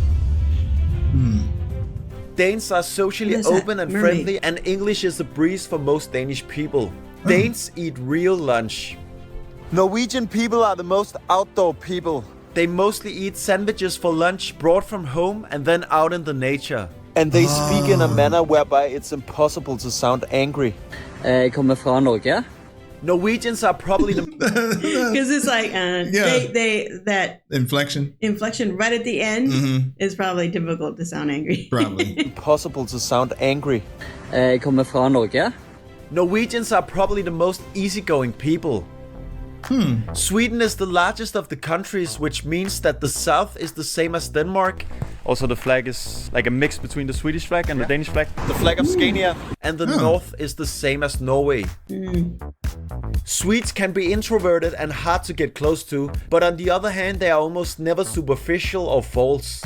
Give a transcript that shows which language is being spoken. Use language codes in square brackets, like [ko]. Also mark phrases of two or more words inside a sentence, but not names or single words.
[en] Danes are socially open and friendly, and English is a breeze for most Danish people. Danes eat real lunch. Norwegian people are the most outdoor people. They mostly eat sandwiches for lunch brought from home and then out in the nature. And they speak in a manner whereby it's impossible to sound angry. [no] Jeg kommer fra Norge. [en] Norwegians are probably the... Because it's that inflection right at the end is probably difficult to sound angry. Probably. Impossible to sound angry. [no] Jeg kommer fra Norge. [en] Norwegians are probably the most easygoing people. Sweden is the largest of the countries, which means that the south is the same as Denmark. Also, the flag is like a mix between the Swedish flag and the Danish flag. The flag of Scandinavia. And the north is the same as Norway. Swedes can be introverted and hard to get close to, but on the other hand, they are almost never superficial or false.